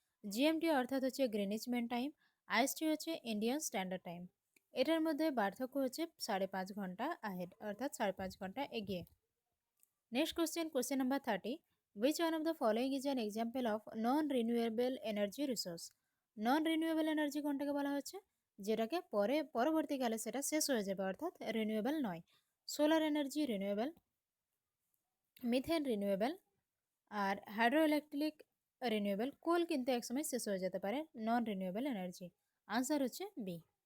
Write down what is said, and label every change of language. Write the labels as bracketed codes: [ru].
[bn] GMT অর্থাৎ হচ্ছে Greenidge main time, IST হচ্ছে ইন্ডিয়ান স্ট্যান্ডার্ড টাইম। এটার মধ্যে পার্থক্য হচ্ছে 5.5 ঘন্টা আহেড, অর্থাৎ 5.5 ঘন্টা এগিয়ে। [en] Next question, question number 30. Which one of the following is an example of non-renewable energy resource? [bn] Non-renewable energy কোনটাকে বলা হচ্ছে? যেটাকে পরবর্তীকালে সেটা শেষ হয়ে যাবে, অর্থাৎ রিনিউয়েবল নয়। Solar energy renewable, methane renewable, আর হাইড্রো ইলেকট্রিক রিনিউয়েবল। কোল কিন্তু একসময় শেষ হয়ে যেতে পারে, নন রিনিউয়েবল এনার্জি। আনসার হচ্ছে বি।